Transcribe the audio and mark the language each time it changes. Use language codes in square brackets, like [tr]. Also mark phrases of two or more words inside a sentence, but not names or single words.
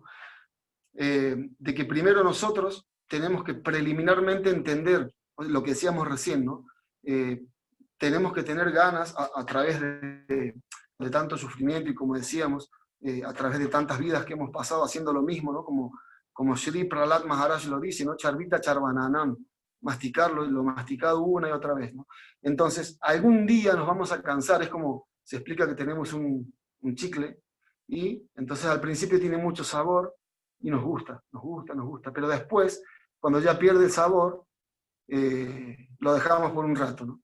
[es] De que primero nosotros tenemos que preliminarmente entender lo que decíamos recién, ¿no? Tenemos que tener ganas a través de tanto sufrimiento y como decíamos, a través de tantas vidas que hemos pasado haciendo lo mismo, ¿no? Como como Sri Prahlad Maharaj lo dice, ¿no? [sa] Charvita Charvananam, masticarlo, [es] lo masticado una y otra vez, ¿no? Entonces, algún día nos vamos a cansar, es como se explica que tenemos un chicle, y entonces al principio tiene mucho sabor, y nos gusta, pero después, cuando ya pierde el sabor, lo dejamos por un rato, ¿no?